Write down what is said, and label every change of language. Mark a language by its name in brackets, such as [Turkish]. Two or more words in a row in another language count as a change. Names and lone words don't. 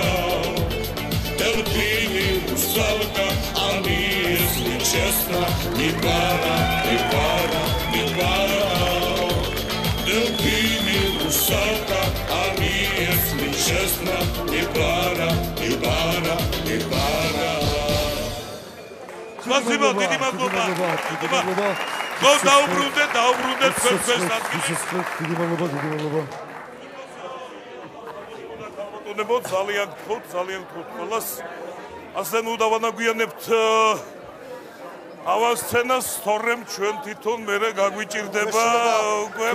[Russian] Дельфин и русалка, они, если честно, не пара, не пара, не пара. Дельфин и русалка, они, если честно, не пара, не пара, не пара. Спасибо, [Georgian] დიდი მადლობა. გო დაუბრუნდეთ თქვენ ადგილს. დიდი მადლობა. ბატონებო, ძალიან გთხოვთ ყველას. ასე ნუ დავანაგვიანებთ ავას სცენას, თორემ ჩვენ თვითონ მერე გაგვიჭირდება უკვე